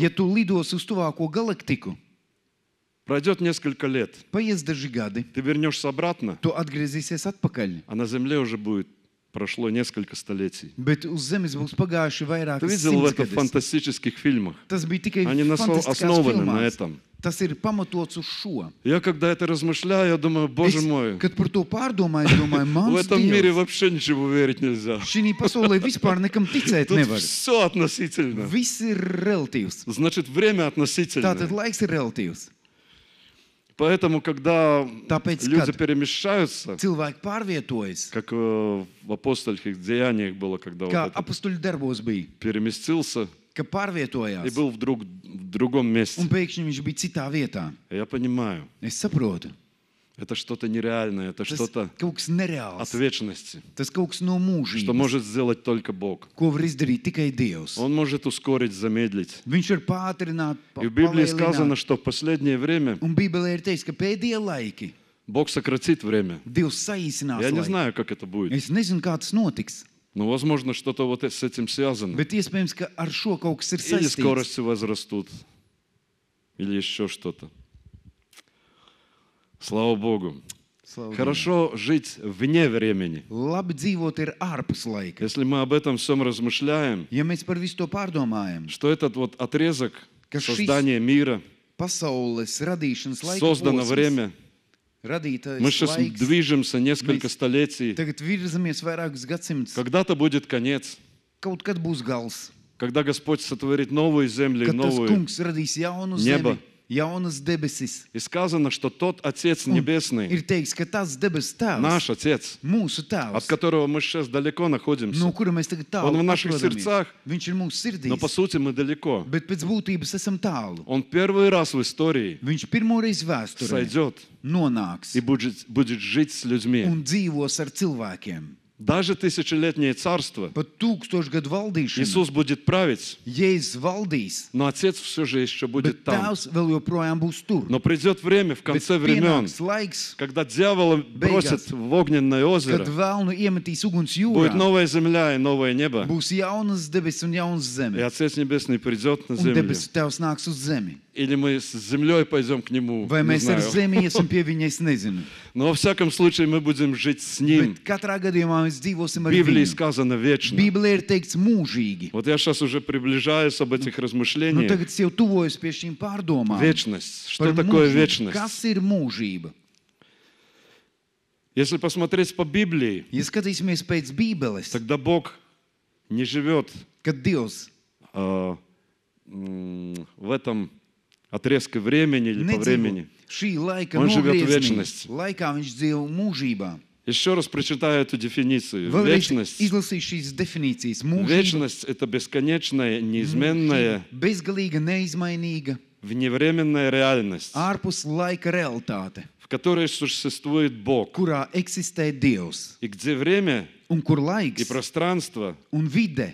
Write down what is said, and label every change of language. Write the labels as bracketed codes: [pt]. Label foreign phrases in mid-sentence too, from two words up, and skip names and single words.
[lv] Ja tu lidos uz tuvāko galaktiku, [ru] пройдет несколько лет, [lv] paies daži gadi, [ru] ты вернешься обратно, [lv] tu atgriezīsies atpakaļ. [ru] а на Земле уже будет прошло несколько столетий. [lv] Bet uz zemes būs pagājuši [ru] Ты [lv] vairākas [ru] видел в это в [lv] simtgadus. [ru] фантастических фильмах? [lv] Tas bija tikai [ru] Они [lv] fantastiskās [ru] основаны на [lv] filmās. [ru] этом. [lv] Tas ir pamatots uz šo. [ru] Я когда это размышляю, я думаю, Боже мой, [lv] Kad par to pārdomāju, es domāju, [ru] в [lv] mans [ru] этом мире [lv] Dievs, [ru] вообще ничего верить нельзя. [lv] šī pasaulē vispār nekam ticēt [ru] Тут [lv] nevar. [ru] все относительно. [lv] Viss ir relatīvs. [ru] Значит, время относительно. [lv] Tātad laiks ir relatīvs. [ru] Поэтому, когда [lv] Tāpēc, [ru] люди [lv] kad [ru] перемещаются, [lv] cilvēki pārvietojas, [ru] как в апостольских деяниях было, когда вот [lv] kā [ru] этот [lv] apustuļu darbos bija, [ru] переместился [lv] ka [ru] и [lv] pārvietojās, [ru] был в другом месте. [lv] un pēkšņi viņš bija citā vietā. [ru] Я понимаю, [lv] Es saprotu, [ru] это что-то нереальное, это [lv] tas [ru] что-то [lv] kaut kas nereāls, [ru] от вечности, [lv] tas kaut kas no [ru] что [lv] mūžības, [ru] может сделать только Бог. [lv] ko var izdarīt tikai Dievs. [ru] Он может ускорить, замедлить. [lv] Viņš var pātrināt, [ru] И в Библии сказано, [lv] palēnināt. [ru] что в последнее время [lv] Un Bībelē ir teikts, ka pēdējie laiki [ru] Бог сократит время. [lv] Dievs saīsinās [ru] Я не [lv] laiku. [ru] знаю, как это будет, [lv] Es nezinu, kā tas notiks, [ru] но, возможно, что-то вот с этим связано. [lv] bet iespējams, ka ar šo kaut kas ir [ru] Или [lv] saistīts. [ru] скорости возрастут, или еще что-то. Слава Богу. [lv] Slavu Dievam. [ru] Хорошо жить вне времени. [lv] Labi dzīvot ir ārpus laika. [ru] Если мы об этом всем размышляем, [lv] Ja mēs par visu to pārdomājam, [ru] что этот вот отрезок [lv] Ka šis [ru] создания мира, [lv] pasaules radīšanas laika [ru] создано [lv] posms, [ru] время, [lv] radītais [ru] мы сейчас [lv] laiks, [ru] движемся несколько [lv] Mēs [ru] столетий, [lv] tagad virzamies vairākus gadsimtus, [ru] когда-то будет конец, [lv] kaut kad būs gals, [ru] когда Господь сотворит новую землю и [lv] kad tas [ru] новую. [lv] kungs radīs jaunu Neba. zemi, jaunas debesis. [ru] И сказано, что тот Отец Небесный, [lv] Ir teikts, ka tas debes tēvs, [ru] наш Отец, [lv] mūsu [ru] от [lv] tēvs, [ru] которого мы сейчас далеко находимся, [lv] no kura mēs tagad [ru] Он [lv] tālu [ru] в наших [lv] atrodamies. [ru] сердцах, [lv] Viņš ir mūsu [ru] но [lv] sirdīs, [ru] по сути мы далеко. [lv] bet pēc būtības esam tālu. [ru] Он первый раз в истории [lv] Viņš pirmoreiz vēsturē [ru] сойдет [lv] nonāks [ru] и будет жить с людьми. [lv] un dzīvos ar cilvēkiem. [ru] Даже тысячелетнее царство [lv] Pat 1000 gadu valdīšana, [ru] Иисус будет править, [lv] Jēzus valdīs, [ru] но Отец все же еще будет [lv] bet [ru] там. [lv] tēvs vēl joprojām būs tur. [ru] Но придет время в [lv] Bet [ru] конце времен, [lv] pienāks laiks, [ru] когда дьявола бросят в огненное [lv] kad [ru] озеро, [lv] vēlnu iemetīs uguns [ru] будет [lv] jūrā, [ru] новая земля и новое небо, [lv] būs jaunas debesis un jaunas [ru] и [lv] zeme. [ru] Отец Небесный придет на [lv] Un [ru] землю. [lv] debesu tēvs nāks uz zemi. [ru] Или мы с землей пойдем к Нему, [lv] Vai [ru] не [lv] mēs ar [ru] знаю. [lv] zemi iesim pie viņa, es nezinu. [ru] Но во всяком случае мы будем жить с Ним. [lv] Bet katrā gadījumā mēs dzīvosim [ru] В [lv] ar [ru] Библии [lv] viņu. [ru] сказано вечно. [lv] Bībelē ir teikts mūžīgi. [ru] Вот я сейчас уже приближаюсь об этих [lv] Nu, [ru] размышлениях. [lv] tagad es jau tuvojos pie šīm pārdomām. [ru] Вечность. Что [lv] Par [ru] такое [lv] mūžību. [ru] вечность? [lv] Kas ir mūžība? [ru] Если посмотреть по Библии, [lv] Ja skatīsimies pēc Bībeles, [ru] тогда Бог не живет [lv] kad Dievs [ru] в этом отрезке времени или по [lv] nedzīvo [ru] времени. [lv] šī laika [ru] Он живет в [lv] nogriezienī, [ru] вечности. [lv] laikā viņš dzīvo mūžībā. [ru] Еще раз прочитаю эту дефиницию. [lv] Vēlreiz [ru] Вечность. [lv] izlasīšu šīs definīcijas. Mūžība, [ru] Вечность – это бесконечная, неизменная, [lv] bezgalīga, neizmainīga, [ru] вневременная реальность, [lv] ārpus laika realitāte, [ru] в которой существует Бог, [lv] kurā eksistē Dievs, [ru] и где время [lv] un kur [ru] и [lv] laiks [ru] пространство [lv] un vide